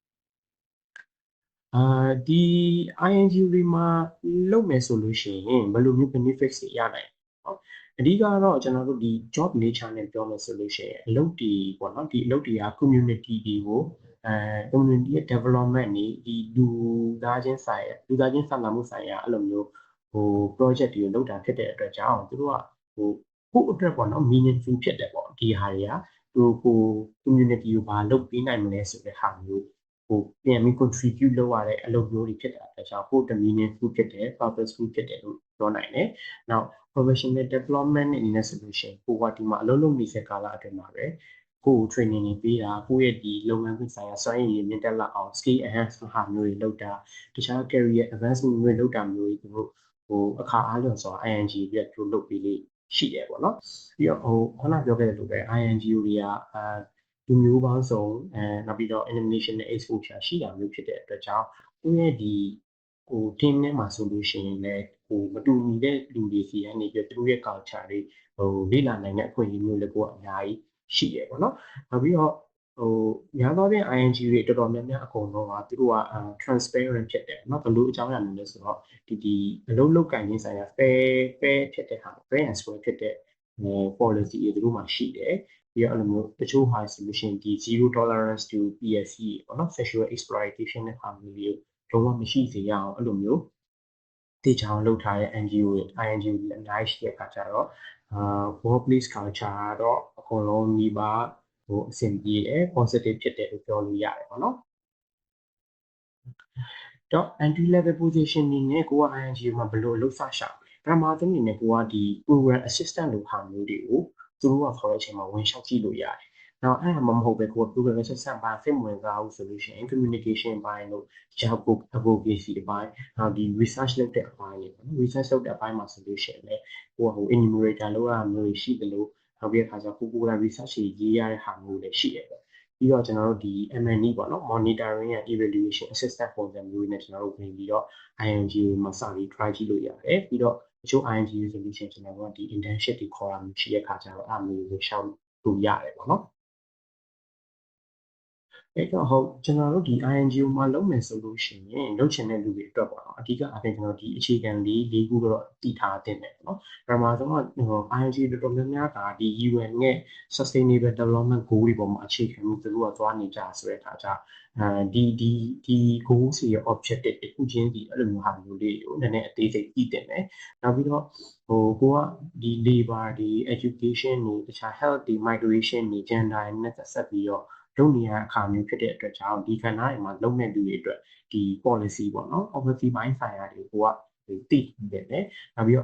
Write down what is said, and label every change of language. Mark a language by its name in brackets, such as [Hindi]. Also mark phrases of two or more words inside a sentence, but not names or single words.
[Burmese] ဒီ INGO တွေမှာလုပ်မယ်ဆိုလို့ရှိရင်ဘယ်လိုမျိုး benefits တွေရနိုင်လဲเนาะအဓိကတော့ကျွန်တော်တို့ ဒီ [English] job nature [Burmese] နဲ့ပြောမယ်ဆိုလို့ရှိရင်အလုပ်တွေပေါ့နော်ဒီအလုပ်တွေက community တွေကိုcommunity ရဲ့ development နေဒီလူသားချင်းစာနာမှုဆိုင်ရာအဲ့လိုမျိုးproject တွေကိုလုပ်တာဖြစ်တဲ့အတွက်ကြောင့်သူတို့ကကိုယ့်အတွက်ပေါ့နော် meaningful ဖြစ်တယ်ပေါ့ဒီဟာတွေကသူကို community ကိုဘာလုပ်ပေးနိုင်မလဲဆိုတဲ့ဟာမျိုးပြန် ပြီး contribute လုပ်ရတဲ့အလုပ်မျိုးတွေဖြစ်တာအတွက်ကြောင့်ကိုယ့်အတွက် meaningful ဖြစ်တယ် purposeful ဖြစ်တယ်လို့ပြောနိုင်တယ်။နောက် [English] professional development [Burmese] အနေနဲ့ဆိုလို့ရှိရင်ကိုကဒီမှာအလုပ်လုပ်နေတဲ့ကာလအတွင်းမှာပဲကိုယ် training တွေပေးတာကိုယ့်ရဲ့ဒီလုပ်ငန်းခွင်ဆိုင်ရာစွမ်းရည်တွေမြင့်တက်လာအောင် [English] skill enhancement [Burmese] ဟာမျိုးတွေ လုပ်တာတခြား [English] career advancement [Burmese] တွေလုပ်တာမျိုးတွေသူတို့အခါအားလျော်စွာ ING တွေသူတို့လုပ်ပေးလေးရှိတယ်ပေါ့နော်ပြီးတော့ခုနပြောခဲ့တဲ့လိုပဲ INGO တွေကလူမျိုးပေါင်းစုံနောက်ပြီးတော့ [English] international exposure [Burmese] ရှိတာမျိုးဖြစ်တဲ့အတွက် ကြောင့်ကိုယ့်ရဲ့ဒီteam ထဲမှာဆိုလို့ရှိရင်လည်းမတူညီတဲ့လူတွေစီကနေပြီးသူတို့ရဲ့ culture တွေလေ့လာနိုင်တဲ့အခွင့်အရေးမျိုးလည်းကိုကအများကြီးရှိရပေါ့ နော်နောက်ပြီးတော့များသောဖြင့် ING တွေတော်တော်များများအကုန်လုံးကသူတို့က transparent ဖြစ်တယ်เนาะဘယ်လိုအကြောင်းအရာမျိုးလဲဆိုတော့ ဒီအလုပ်လုပ်ကိုင်ခြင်းဆိုင်ရာ fair ဖြစ်တဲ့ဟာ [English] fair and square [Burmese] ဖြစ်တဲ့ policy တွေသူတို့မှာရှိတယ်ပြီးတော့အဲ့လိုမျိုးတချို့ဟာဆိုလို့ရှိရင်ဒီ [English] zero tolerance to PSE [Burmese] ပေါ့နော် [English] sexual exploitation [Burmese] နဲ့ဟာမျိုးတွေလုံးဝမရှိစေရအောင်အဲ့လိုမျိုးတေချာအောင်လုပ်ထားတဲ့ NGO တွေ INGO တွေအများကြီးရှိတဲ့အခါကျတော့ [English] workplace culture [Burmese] ကတော့အကုန်လုံးညီပါအဆင်ပြေတယ် positive ဖြစ်တယ်လို့ပြောလို့ရတယ်ပေါ့နော် တော့ [English] entry level position [Burmese] အနေနဲ့ကိုက INGO မှာဘယ်လိုလုပ်စရှာမလဲပထမဆုံးအနေနဲ့ကိုကဒီ [English] program assistant [Burmese] လိုဟာမျိုးတွေကိုသူတို့ကခေါ်တဲ့အချိန်မှာဝင်လျှောက်ကြည့်လို့ရတယ်နောက် အဲ့ဒါမှမဟုတ်ပဲကိုက [English] program assistant [Burmese] ဘာစိတ်ဝင်စားဘူးဆိုလို့ရှိရင် communication ဘိုင်းလို့ [English] job advocacy [Burmese] အပိုင်းနောက်ဒီ research လုပ်တဲ့အပိုင်းတွေ ပေါ့နော် research လုပ်တဲ့အပိုင်းမှာဆိုလို့ရှိရင်လည်းကိုကenumerator လုပ်ရမျိုးတွေရှိတယ်လို့နောက်ပြီးအခါကျကိုယ်တိုင် research တွေရေးရတဲ့ဟာမျိုးတွေရှိတယ်ပေါ့ပြီးတော့ကျွန်တော်တို့ဒီ M&E ပေါ့နော် [English] monitoring and evaluation assistant [Burmese] ပုံစံမျိုးနဲ့ကျွန်တော်တို့ဝင်ပြီးတော့ INGO မှာစပြီး try ကြည့်လို့ရတယ်ပြီးတော့တချို့ INGO ဆိုလို့ရှိရင်ကျွန်တော်တို့ကဒီ internship တွေခေါ်တာမျိုးရှိတဲ့အခါကျတော့အဲ့မျိုးကိုရှောက်လို့ရတယ်ပေါ့နော် အဲ့တော့ဟုတ်ကျွန်တော်တို့ဒီ INGO မှာလုပ်မယ်ဆိုလို့ရှိရင်လုပ်ချင်တဲ့လူတွေအတွက်ပေါ့နော်အဓိကအပြင်ကျွန်တော်ဒီအခြေခံ၄ခုတော့တည်ထားတင်တယ်ပေါ့နော်ပထမဆုံးကINGO တော်တော်များများကဒီ UN ရဲ့ [English] sustainable development goal [Burmese] တွေပေါ်မှာအခြေခံပြီးသူတို့ကသွားနေကြဆိုတဲ့အခါကျဒီ goal စီရဲ့ objective တစ်ခုချင်းစီအဲ့လိုမျိုးဟာမျိုးလေးကိုနည်းန ည်းအသေးစိတ်သိတင်တယ်နောက်ပြီးတော့ကိုကဒီ labor ဒီ education တွေတခြား health တွေ migration တွေ gender တွေနဲ့ဆက်ပြီးတော့လုပ်နေရအခါမျိုးဖြစ်တဲ့အတွက်ကြောင့်ဒီကဏ္ဍတွေမှာလုပ်နေသူတွေအတွက်ဒီ policy ပေါ့နော် policy ဘိုင်းဆိုင်ရာတွေကိုကသိနေတယ်နောက်ပြီးတော့